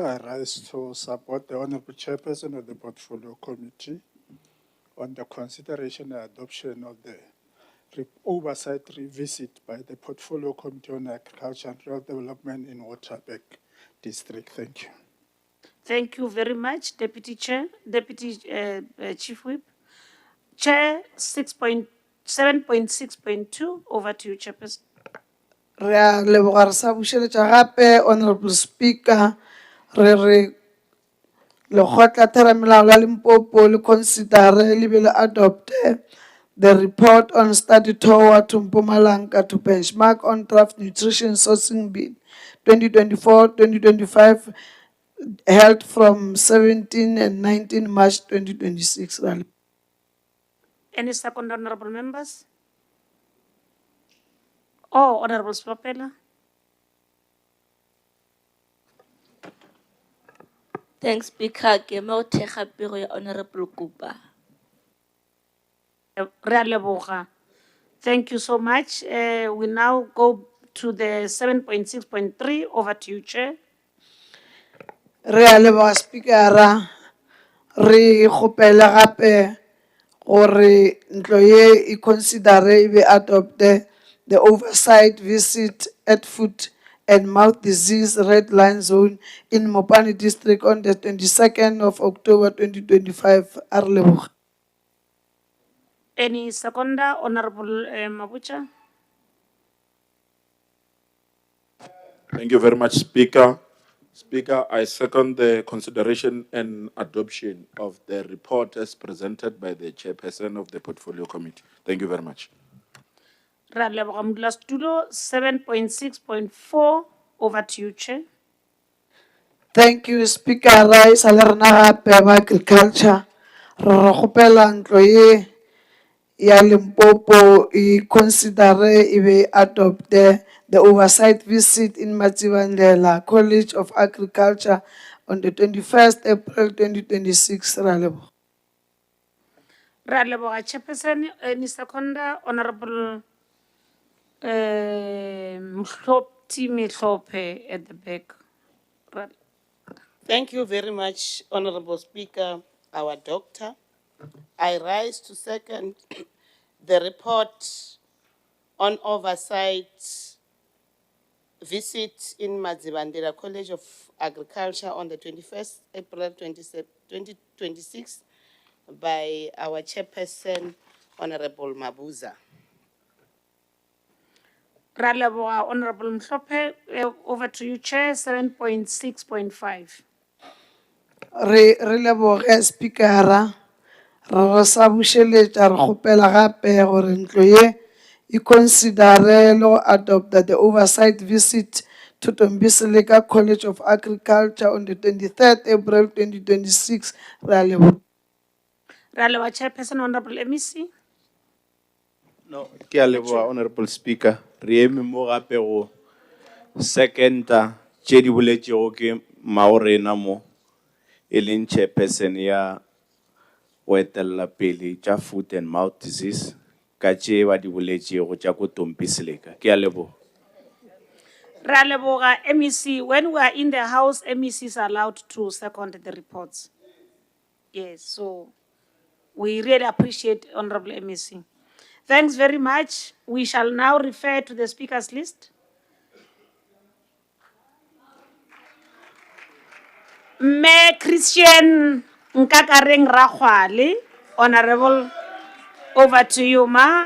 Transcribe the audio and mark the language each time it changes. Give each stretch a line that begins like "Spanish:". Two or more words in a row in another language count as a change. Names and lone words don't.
English: I rise to support the Honorable Chairperson of the Portfolio Committee on the consideration and adoption of the oversight revisit by the Portfolio Committee on Agriculture and Rural Development in Waterberg District. Thank you. Thank you very much, Deputy Chair, Deputy Chief Whip. Chair, 7.6.2, over to you, Chairperson.
Northern Sotho: Re a leboga re sa bušeletša gape,
English: Honorable Speaker,
Northern Sotho: re lekgotla theramelao la Limpopo le considere le be le adopte
English: the report on study tour to Mpumalanga to benchmark on draft nutrition sourcing bid 2024-2025 held from 17 and 19 March 2026. Any second, honorable members? Oh, Honorable Swapela. Thanks, Speaker.
Northern Sotho: Ke mo thega pego ya Honorable Kupa. Re a leboga.
English: Thank you so much. We now go to the 7.6.3. Over to you, Chair.
Northern Sotho: Re a leboga speakera, re kgopela gape gore ntlo ye e considere e be adopte
English: the oversight visit at foot and mouth disease red line zone in Mopani district on the 22nd of October 2025.
Northern Sotho: A re leboga.
English: Any seconder, Honorable Mabucha? Thank you very much, Speaker. Speaker, I second the consideration and adoption of the report as presented by the chairperson of the Portfolio Committee. Thank you very much.
Northern Sotho: Re a leboga modulasetulo.
English: 7.6.4. Over to you, Chair. Thank you, Speaker.
Northern Sotho: Ra isale rena gape ba agriculture. Re kgopela ntlo ye ya Limpopo e considere e be adopte
English: the oversight visit in Matsibandlela College of Agriculture on the 21st April 2026.
Northern Sotho: Ra leboga. Re a leboga Chairperson.
English: Any seconder, Honorable Mhlophe at the back.
Northern Sotho: Ra-
English: Thank you very much, Honorable Speaker, our doctor. I rise to second the report on oversight visit in Mazibandela College of Agriculture on the 21st April 2026 by our chairperson, Honorable Mabuza.
Northern Sotho: Ra leboga Honorable Mhlophe.
English: Over to you, Chair. 7.6.5.
Northern Sotho: Re leboge speakera, re sa bušeletša re kgopela gape gore ntlo ye e considere le go adopta
English: the oversight visit to Tombiseleka College of Agriculture on the 23rd April 2026.
Northern Sotho: Re a leboga. Re a leboga Chairperson,
English: Honorable MEC.
Northern Sotho: No, ke a leboga,
English: Honorable Speaker.
Northern Sotho: Re eme mo gape go second-a tše di boletšego ke Maorena mo e leng chairperson ya go etelela pele tša
English: foot and mouth disease
Northern Sotho: ka tše ba di boletšego tša ko Tombiseleka. Ke a leboga. Re a leboga MEC.
English: When we are in the house, MEC is allowed to second the reports. Yes, so we really appreciate Honorable MEC. Thanks very much. We shall now refer to the speakers list. Me Christian Nkakareng Rakhwale, Honorable, over to you, ma.